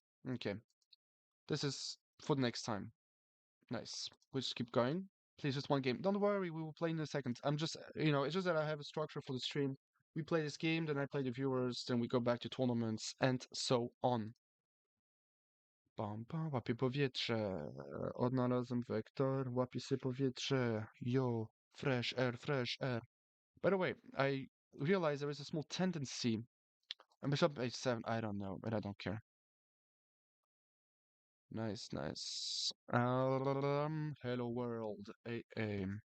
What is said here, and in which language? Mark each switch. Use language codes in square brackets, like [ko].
[en] Okay, this is for the next time. Nice. We just keep going. Please, just one game. Don't worry, we will play in a second. I'm just, it's just that I have a structure for the stream. We play this game, then I play the viewers, then we go back to tournaments, and so on. [pl] Pam, pam, łapie powietrze. Odnalazłem wektor, łapie się powietrze. [en] Yo, fresh air, fresh air. By the way, I realize there is a small tendency. Bishop h7, I don't know, but I don't care. Nice, nice. Hello world. A.